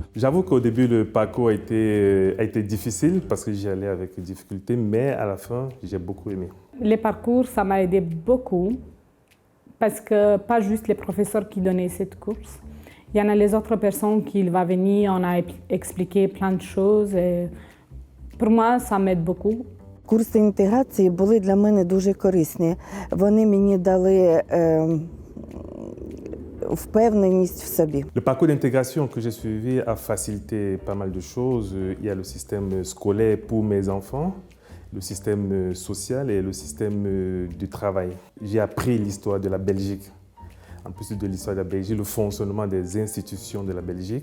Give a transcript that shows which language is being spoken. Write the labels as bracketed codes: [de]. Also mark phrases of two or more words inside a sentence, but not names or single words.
[fr] J'avoue qu'au début, le parcours a été difficile parce que j'y allais avec difficulté, mais à la fin, j'ai beaucoup aimé. Les parcours, ça m'a aidé beaucoup parce que pas juste les professeurs qui donnaient cette course. Il y en a les autres personnes qui vont venir, on a expliqué plein de choses. Et pour moi, ça m'aide beaucoup. [uk] Курси інтеграції були для мене дуже корисні. Вони мені дали впевненість в собі. [fr] Le parcours d'intégration que j'ai suivi a facilité pas mal de choses. Il y a le système scolaire pour mes enfants, le système social et le système du travail. J'ai appris l'histoire de la Belgique. En plus de l'histoire de la Belgique, le fonctionnement des institutions de la Belgique.